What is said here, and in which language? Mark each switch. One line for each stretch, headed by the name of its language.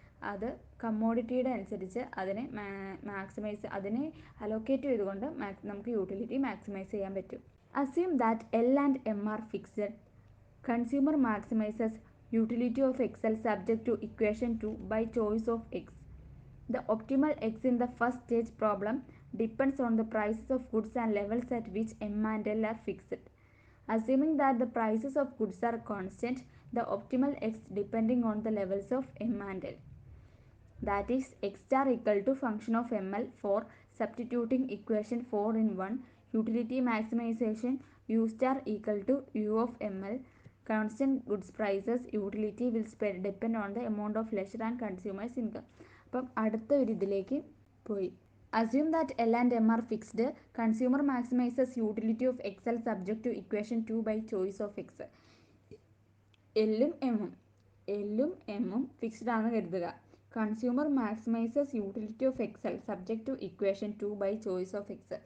Malayalam: അത് കമ്മോഡിറ്റിയുടെ അനുസരിച്ച് അതിനെ അതിനെ അലോക്കേറ്റ് ചെയ്തുകൊണ്ട് നമുക്ക് യൂട്ടിലിറ്റി മാക്സിമൈസ് ചെയ്യാൻ പറ്റും.
English: Assume that L and M are fixed. Consumer maximises utility of X subject to equation 2 by choice of X. The optimal X in the first stage problem depends on the prices of goods and levels at which M and L are fixed. Assuming that the prices of goods are constant, the optimal X depending on the levels of M and L. That is X star equal to function of ML for substituting equation 4 in 1. Utility maximization U star equal to U of ML. Constant goods prices utility will depend on the amount of leisure and consumers income.
Malayalam: അപ്പം അടുത്ത ഒരു ഇതിലേക്ക് പോയി.
English: Assume that L and M are fixed. Consumer maximises utility of X subject to equation 2 by choice of X.
Malayalam: എല്ലും എമ്മും fixed ആണെന്ന് കരുതുക.
English: Consumer maximises utility of X subject to equation 2 by choice of X.